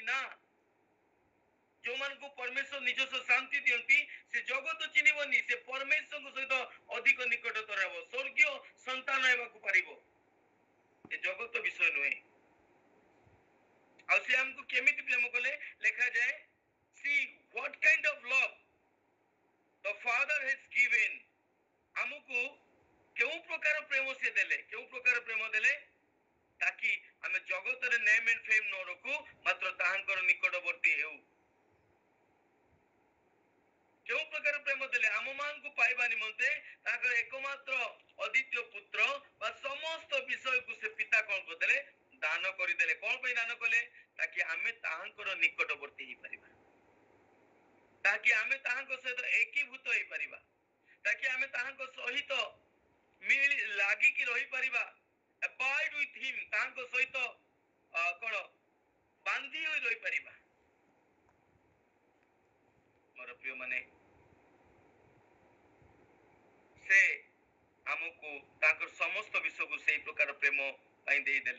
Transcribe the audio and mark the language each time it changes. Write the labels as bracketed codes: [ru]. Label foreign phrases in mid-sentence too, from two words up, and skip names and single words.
[or] ନା, ଯୋଉମାନଙ୍କୁ ପରମେଶ୍ୱର ନିଜସ୍ୱ ଶାନ୍ତି ଦିଅନ୍ତି, ସେ ଜଗତ ଚିହ୍ନିବନି, ସେ ପରମେଶ୍ୱରଙ୍କ ସହିତ ଅଧିକ ନିକଟତର ହେବ, ସ୍ୱର୍ଗୀୟ ସନ୍ତାନ ହେବାକୁ ପାରିବ। ଏ ଜଗତ ବିଷୟ ନୁହେଁ। ଆଉ ସେ ଆମକୁ କେମିତି ପ୍ରେମ କଲେ? ଲେଖାଯାଏ, [en] see what kind of love the Father has given [or] ଦେଲେ କେଉଁ ପ୍ରକାର ପ୍ରେମ ଦେଲେ ତାକି ଆମେ ଜଗତରେ [en] name and fame [or] ନ ରଖୁ ମାତ୍ର ତାହାଙ୍କର ନିକଟବର୍ତ୍ତୀ ହେଉ। କେଉଁ ପ୍ରକାର ପ୍ରେମ ଦେଲେ ଆମ ମାନଙ୍କୁ ପାଇବା ନିମନ୍ତେ ତାଙ୍କର ଏକମାତ୍ର ଅଦ୍ୱିତୀୟ ପୁତ୍ର ବା ସମସ୍ତ ବିଷୟକୁ ସେ ପିତା କଣ କରିଦେଲେ ଦାନ କରିଦେଲେ। କଣ ପାଇଁ ଦାନ କଲେ? ତାକି ଆମେ ତାହାଙ୍କର ନିକଟବର୍ତ୍ତୀ ହେଇପାରିବା, ତାକି ଆମେ ତାହାଙ୍କ ସହିତ ଏକୀଭୂତ ହେଇପାରିବା, ତାକି ଆମେ ତାହାଙ୍କ ସହିତ ଲାଗିକି ରହିପାରିବା, [en] abide with him, [or] ତାହାଙ୍କ ସହିତ କଣ ବାନ୍ଧି ହୋଇ ରହିପାରିବା। ମୋର ପ୍ରିୟ ମାନେ ସେ ଆମକୁ ତାଙ୍କର ସମସ୍ତ ବିଷୟକୁ ସେଇ ପ୍ରକାର ପ୍ରେମ ପାଇଁ ଦେଇଦେଲେ।